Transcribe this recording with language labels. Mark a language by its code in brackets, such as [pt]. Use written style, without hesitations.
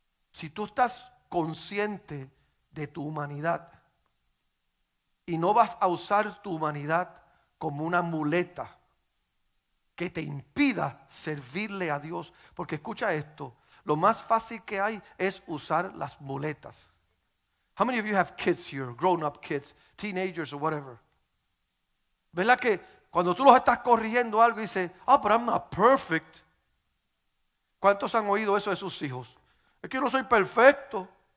[es] Si tú estás consciente de tu humanidad y no vas a usar tu humanidad como una muleta que te impida servirle a Dios, porque escucha esto, lo más fácil que hay es usar las muletas. [en] How many of you have kids here, grown up kids, teenagers or whatever? [es] ¿Verdad que cuando tú los estás corrigiendo algo y dices, [en] oh, but I'm not perfect? [es] ¿Cuántos han oído eso de sus hijos? Es que yo no soy perfecto.